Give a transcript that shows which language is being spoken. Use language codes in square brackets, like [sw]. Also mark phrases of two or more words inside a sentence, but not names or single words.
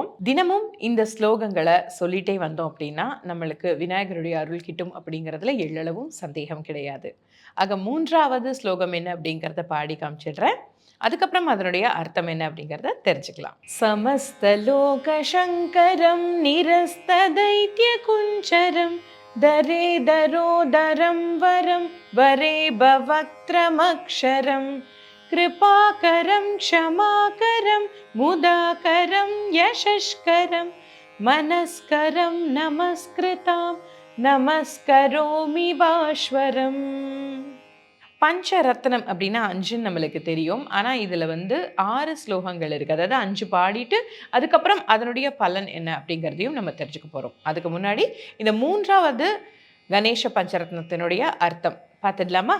[ta] தினமும் இந்த ஸ்லோகங்களை சொல்லிட்டே வந்தோம் அப்படின்னா நம்மளுக்கு விநாயகருடைய அருள் கிட்டும் அப்படிங்கறதுல எள்ளளவும் சந்தேகம் கிடையாது. ஆக 3வது ஸ்லோகம் என்ன அப்படிங்கறத பாடி காமிச்சிடுறேன். அதுக்கப்புறம் அதனுடைய அர்த்தம் என்ன அப்படிங்கறத தெரிஞ்சுக்கலாம். [sa] समस्तलोक शंकरं निरस्त दैत्य कुञ्जरं दरे दरोदरं वरं वरे भवक्त्रमक्षरं कृपाकरं क्षमाकरं मुदाकरं यशस्करं मनस्करं नमस्कृतां नमस्करोमि भास्वरम्. [ta] பஞ்சரத்னம் அப்படின்னா 5 நம்மளுக்கு தெரியும். ஆனால் இதில் 6 ஸ்லோகங்கள் இருக்குது. அதாவது 5 பாடிட்டு அதுக்கப்புறம் அதனுடைய பலன் என்ன அப்படிங்கிறதையும் நம்ம தெரிஞ்சுக்க போகிறோம். அதுக்கு முன்னாடி இந்த 3வது கணேச பஞ்சரத்னத்தினுடைய அர்த்தம் பார்த்துடலாமா?